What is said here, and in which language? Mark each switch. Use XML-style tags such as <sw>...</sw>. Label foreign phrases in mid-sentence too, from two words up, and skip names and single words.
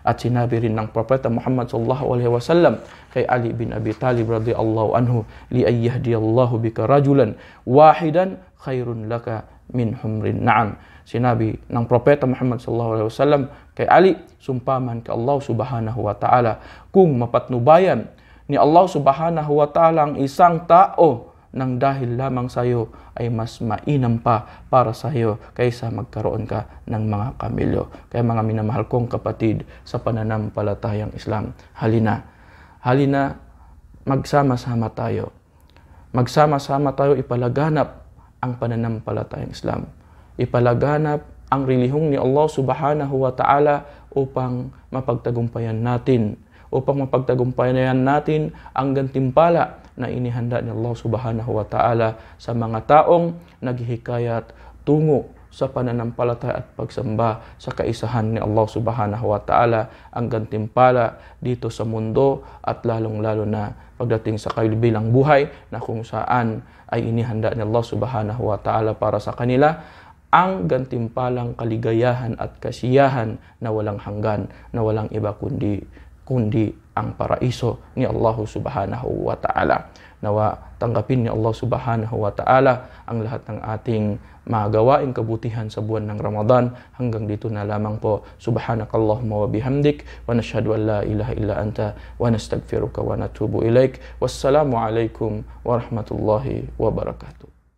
<tl>At sinabi rin ng Propeta Muhammad</tl> <ar>صلى الله عليه وسلم</ar> <tl>kay Ali bin Abi Talib</tl> <ar>رضي الله عنه, لأن يهدي الله بك رجلا واحدا خير لك من حمر النعم.</ar> <tl>Sinabi ng Propeta Muhammad</tl> <ar>صلى الله عليه وسلم</ar> <tl>kay Ali, sumpaman ka Allah</tl> <ar>سبحانه وتعالى,</ar> <tl>kung mapatnubayan ni Allah</tl> <ar>سبحانه وتعالى</ar> <tl>ang isang tao nang dahil lamang sa iyo, ay mas mainam pa para sa iyo kaysa magkaroon ka ng mga kamilyo. Kaya mga minamahal kong kapatid sa pananampalatayang Islam, halina magsama-sama tayo. Magsama-sama tayo ipalaganap ang pananampalatayang Islam. Ipalaganap ang relihiyong ni Allah</tl> <ar>سبحانه وتعالى</ar> <tl>upang mapagtagumpayan natin ang gantimpala na inihanda ni Allah</tl> <ar>سبحانه وتعالى</ar> <tl>sa mga taong naghihikayat tungo sa pananampalataya at pagsamba sa kaisahan ni Allah</tl> <ar>سبحانه وتعالى,</ar> <tl>ang gantimpala dito sa mundo at lalong-lalo na pagdating sa kabilang buhay na kung saan ay inihanda ni Allah</tl> <ar>سبحانه وتعالى</ar> <tl>para sa kanila ang gantimpalang kaligayahan at kasiyahan na walang hanggan, na walang iba kundi ang paraiso ni Allah</tl> <ar>سبحانه وتعالى.</ar> <tl>Nawa tanggapin ni Allah</tl> <ar>سبحانه وتعالى</ar> <tl>ang lahat ng ating magawaing kabutihan sa buwan ng Ramadan. Hanggang dito na lamang po.</tl> <ar>سبحانك اللهم وبحمدك ونشهد أن لا إله إلا أنت ونستغفرك ونتوب إليك. والسلام عليكم ورحمة الله وبركاته.</ar>